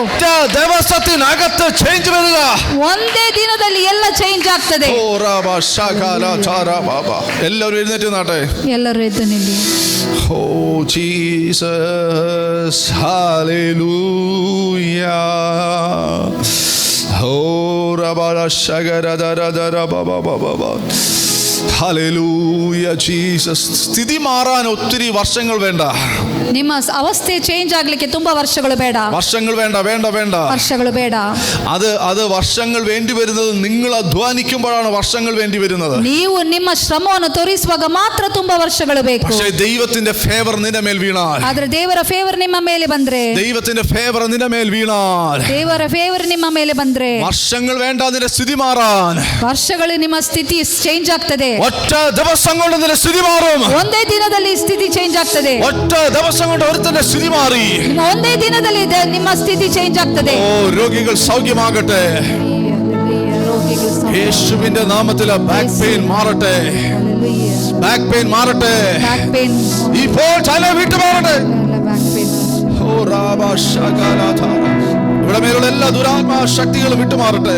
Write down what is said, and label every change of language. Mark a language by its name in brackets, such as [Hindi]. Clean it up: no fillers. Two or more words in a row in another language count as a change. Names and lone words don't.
[Malayalam] ഒറ്റ ദിവസത്തിനകത്ത് ചേഞ്ച് വരിക. [Kannada] ಒಂದೇ ದಿನದಲ್ಲಿ ಎಲ್ಲ ಚೇಂಜ್ ಆಗ್ತದೆ. [Malayalam] എല്ലാവരും എഴുന്നേറ്റ് നാട്ടെ. [Kannada] ಎಲ್ಲರೂ ಎದ್ದು ನಿಲ್ಲಿ. [Malayalam] ഓ ജീസസ്, ഹല്ലേലൂയ. ഓ റബല ശഗരദരദര ബബ ബബ ബബ. ഹല്ലേലൂയ ജീസസ്. സ്ഥിതി മാറാൻ ഒത്തിരി വർഷങ്ങൾ വേണ്ട. [Kannada] ನಿಮ್ಮ ಅವಸ್ಥೆ ಚೇಂಜ್ ಆಗ್ಲಿಕ್ಕೆ ತುಂಬಾ ವರ್ಷಗಳು ಬೇಡ. [Malayalam] വർഷങ്ങൾ വേണ്ട. [Kannada] ವರ್ಷಗಳು ಬೇಡ. [Malayalam] അത് വർഷങ്ങൾ വേണ്ടി വരുന്നത് നിങ്ങൾ അധ്വാനിക്കുമ്പോഴാണ് വർഷങ്ങൾ വേണ്ടി വരുന്നത്. [Kannada] ನೀವು ನಿಮ್ಮ ಶ್ರಮವನ್ನು ತೋರಿಸುವಾಗ ಮಾತ್ರ ತುಂಬಾ ವರ್ಷಗಳು ಬೇಕು. [Malayalam] പക്ഷേ ദൈവത്തിന്റെ ഫേവർ നിന്റെ മേൽ വീണാൽ, [Kannada] ಆದ್ರೆ ದೇವರ ಫೇವರ್ ನಿಮ್ಮ ಮೇಲೆ ಬಂದ್ರೆ, [Malayalam] ദൈവത്തിന്റെ ഫേവർ നിന്റെ മേൽ വീണാൽ, [Kannada] ದೇವರ ಫೇವರ್ ನಿಮ್ಮ ಮೇಲೆ ಬಂದ್ರೆ [Malayalam] വർഷങ്ങൾ വേണ്ട നിന്റെ സ്ഥിതി മാറാൻ. [Kannada] ವರ್ಷಗಳು ನಿಮ್ಮ ಸ್ಥಿತಿ ಚೇಂಜ್ ಆಗ್ತದೆ. ಆಗ್ತದೆ. [Malayalam] ഒറ്റ ദിവസം കൊണ്ട് നിന്റെ സ്ഥിതി മാറും. [Kannada] ಒಂದೇ ದಿನದಲ್ಲಿ ಸ್ಥಿತಿ ಚೇಂಜ್ ಆಗ್ತದೆ. [Malayalam] ഒറ്റ ദിവസം കൊണ്ട് ഒരുത്തന്റെ സ്ഥിതി മാറി. [Kannada] ಒಂದೇ ದಿನದಲ್ಲಿ ನಿಮ್ಮ ಸ್ಥಿತಿ ಚೇಂಜ್ ಆಗ್ತದೆ. [Malayalam] ഓ, രോഗികൾ സൗഖ്യമാകട്ടെ. യേശുവിന്റെ നാമത്തിൽ [English] back pain [Malayalam] മാറട്ടെ. [English] back pain [Malayalam] മാറട്ടെ. ഇപ്പോൾ തല വിട്ടു മാറട്ടെ. ഓ റാബ ശകലധ. ഇവിടെ മേലുള്ള എല്ലാ ദുരാത്മാ ശക്തികളും വിട്ടുമാറട്ടെ.